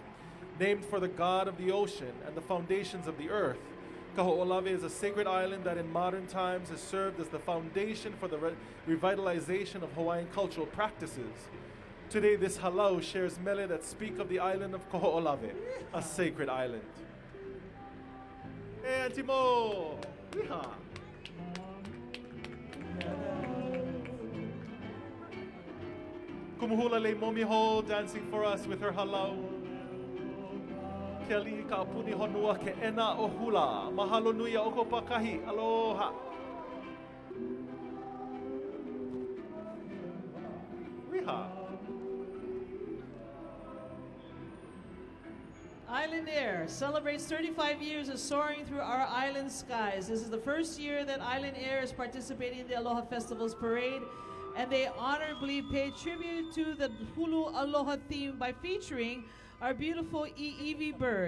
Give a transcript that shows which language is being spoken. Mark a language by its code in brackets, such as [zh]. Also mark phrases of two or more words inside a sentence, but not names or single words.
[en] Named for the god of the ocean and the foundations of the earth, Kaho'olawe is a sacred island that in modern times has served as the foundation for the revitalization of Hawaiian cultural practices. Today, this halau shares mele that speak of the island of Kaho'olawe, a sacred island. Hey, Auntie Mo! Yeehaw. Kumuhula le momiho dancing for us with her halau. Keali'i Ka'apuni Honua Ke'ena Ohula. [haw] Mahalo nui a oko pakahi. Aloha. Riha. [en] Island Air celebrates 35 years of soaring through our island skies. This is the first year that Island Air is participating in the Aloha Festival's parade, and they honorably pay tribute to the Hulu Aloha theme by featuring our beautiful Eevee bird.